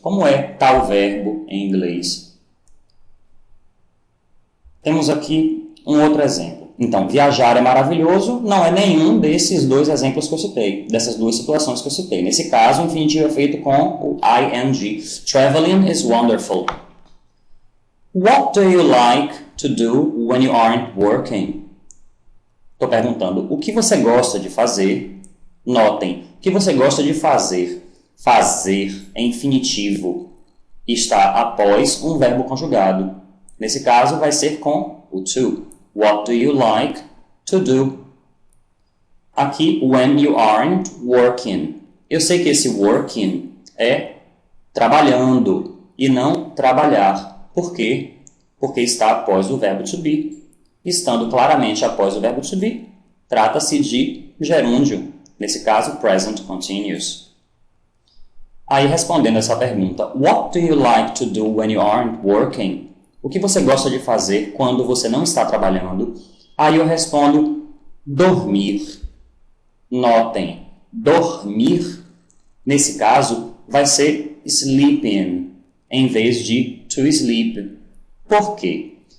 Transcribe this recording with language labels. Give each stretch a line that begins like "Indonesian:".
Portuguese: Como é tal verbo em inglês? Temos aqui um outro exemplo. Então, viajar é maravilhoso não é nenhum desses dois exemplos que eu citei, dessas duas situações que eu citei. Nesse caso, o infinitivo é feito com o ing.
English: Traveling is wonderful. What do you like to do when you aren't working?
Portuguese: Estou perguntando, o que você gosta de fazer? Notem, o que você gosta de fazer? Fazer é infinitivo e está após um verbo conjugado. Nesse caso, vai ser com o to.
English: What do you like to do? Aqui, when you aren't working.
Portuguese: Eu sei que esse working é trabalhando e não trabalhar. Por quê? Porque está após o verbo to be. Estando claramente após o verbo to be, trata-se de gerúndio. Nesse caso, present continuous. Aí, respondendo essa pergunta,
English: what do you like to do when you aren't working?
Portuguese: O que você gosta de fazer quando você não está trabalhando? Aí eu respondo, dormir. Notem, dormir, nesse caso, vai ser sleeping, em vez de to sleep. Por quê?